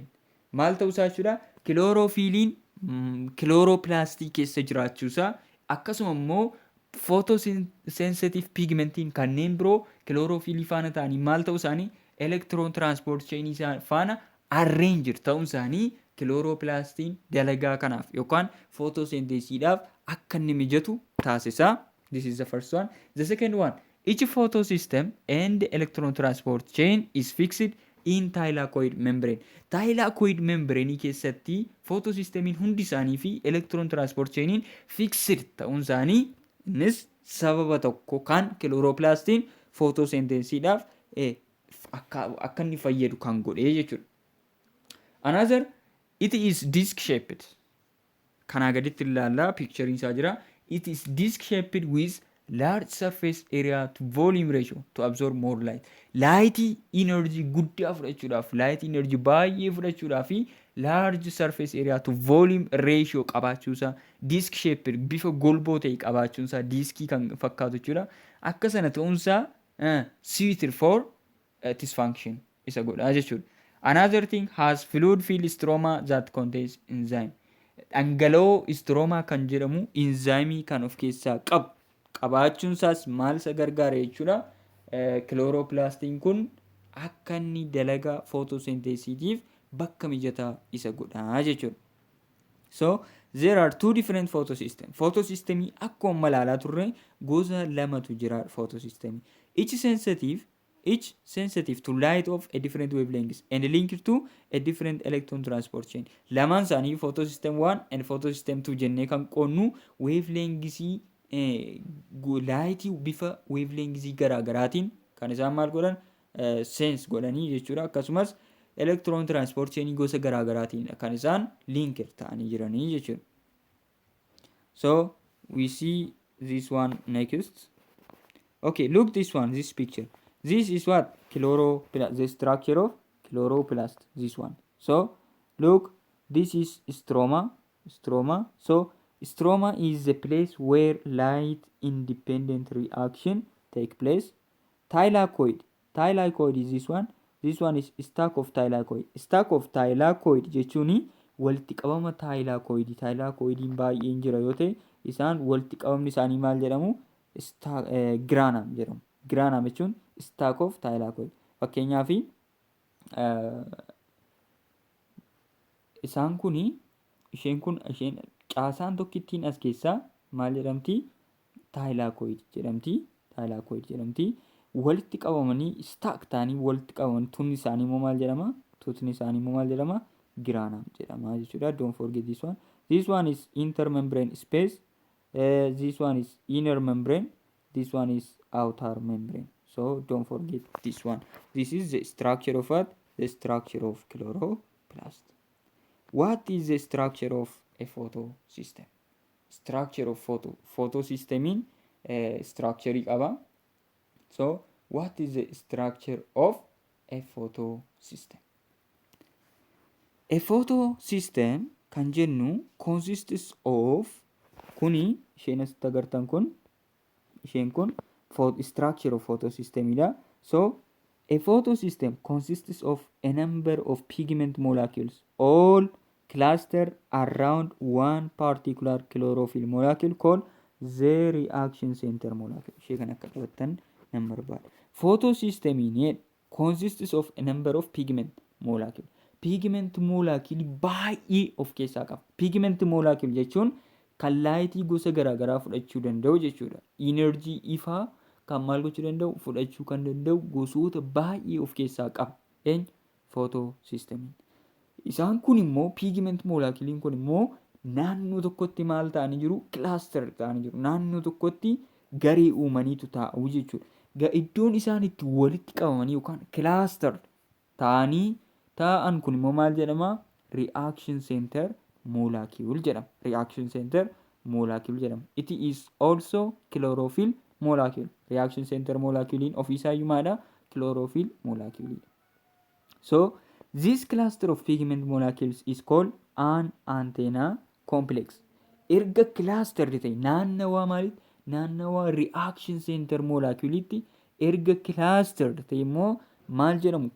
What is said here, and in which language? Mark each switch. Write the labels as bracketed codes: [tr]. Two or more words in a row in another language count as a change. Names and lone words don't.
[om] Maal ta'uusaa jechuudha chlorophyllin chloroplastii keessa jiraachuusaa akkasuma immoo [en] photosynthetic pigmentiin [om] kanneen biroo chlorophyll faana ta'anii maal ta'uu isaanii [en] electron transport chain [om] faana arranged ta'uun isaanii chloroplastiin dalagaa kanaaf yookaan photosynthesiidhaaf akka inni mijatu taasisa. [en] This is the first one. The second one, each photosystem and the electron transport chain is fixed in thylakoid membrane. Thylakoid membrane [om] keessatti photosystemiin hundi isaanii fi [en] electron transport chainiin fixed [om] ta'uun isaanii innis sababa tokko kan chloroplastiin photosynthesiidhaaf akka inni fayyadu kan godhee jechuudha. [en] Another, it is disc shaped. [om] Kanaa gaditti ilaallaa picture isaa jira. [en] It is disc shaped with large surface area to volume ratio to absorb more light. Light energy [om] guddaa fudhachuudhaaf, [en] light energy [om] baay'ee fudhachuudhaaf [en] large surface area to volume ratio [om] qabaachuusaa, [en] disc shaped [om] bifa golboo ta'e qabaachuusaa, diskii kan fakkaatu jechuudha. Akka sana ta'uunsaa [en] suited for its function [om] isa godhaa jechuudha. [en] Another thing has fluid filled stroma that contains enzyme. [om] Dhangala'oo stroma kan jedhamu enzyme kan of keessaa qabu. Qabaachuun isaas maal isa gargaara jechuudha. Chloroplastiin kun akka inni dalagaa photosynthesiitiif bakka mijataa isa godhaa jechuudha. [en] So there are two different photosystems. [om] Photosystemii akkuma malaalaa turre gosa lamatu jira photosystemii. [en] Each sensitive to light of a different wavelengths and linked to a different electron transport chain. [om] Lamaan isaanii [en] photosystem 1 and photosystem 2 [om] jennee kan qoonnu wavelengths lightii bifa wavelengths garaagaraatiin kan isaan maal godhan sense godhanii jechuudha. Akkasumas [en] electron transport chain [om] gosa garaagaraatiin kan isaan linked ta'anii jiranii jechuudha. [en] So we see this one next. Okay, look this one, this picture. This is what chloroplast, the structure of chloroplast, this one. So look, this is stroma. So stroma is the place where light independent reaction take place. Thylakoid is this one. This one is stack of thylakoid. Stack of thylakoid [om] jechuun walitti qabama thylakoid. Thylakoidiin baay'een jira yoo ta'e isaan walitti qabamni isaanii maal jedhamu? Granum jedhamu. Granum jechuun [en] stack of thylakoid. [om] Fakkeenyaaf isaan kuni isheen caasaan tokkittiin as keessaa maal jedhamti? Thylakoid jedhamti. Walitti qabamanii stack ta'anii walitti qabaman tunni isaanii immoo maal jedhama? Tutni isaanii immoo maal jedhama? Granum jedhama jechuudha. [en] Don't forget this one. This one is intermembrane space. This one is inner membrane. This one is outer membrane. So don't forget this one. This is the structure of what? The structure of chloroplast. What is the structure of a photosystem? Structure of photosystem structure qaba. So what is the structure of a photosystem? [om] A photosystem kan jennu [en] consists of [om] kuni isheen asitti agartan kun isheen kun [en] structure of photosystem [om] ida. [en] So a photosystem consists of a number of pigment molecules all clustered around one particular chlorophyll molecule called the reaction center molecule. [om] Ishee kan akka qabattan nan barbaada. [en] Photosystem consists of a number of pigment molecule. Pigment molecule [om] baay'ee of keessaa qaba. [en] Pigment molecule [om] jechuun kan laayitii gosa garaagaraa fudhachuu danda'u jechuudha. Energy ifaa kan maal gochuu danda'u fudhachuu kan danda'u gosoota baay'ee of keessaa qaba. Photosystemiin. Isaan kun immoo [en] pigment moleculein [om] kun immoo naannoo tokkotti maal ta'anii jiru? Cluster ta'anii jiru. Naannoo tokkotti garee uumaniitu taa'u jechuudha. iddoon isaan itti walitti qabamanii yookaan cluster taa'an kun immoo maal jedhama? Reaction center molecule jedhama. Reaction center molecule jedhama. [en] It is also chlorophyll molecule. Reaction center moleculein [om] ofiisaayyuu maadha? [en] Chlorophyll molecule. So this cluster of pigment molecules is called an antenna complex. [om] Erga cluster ta'e naannawaa maalitti? Naannawaa [en] reaction center molecule'itti [om] erga cluster ta'e immoo maal jedhamu?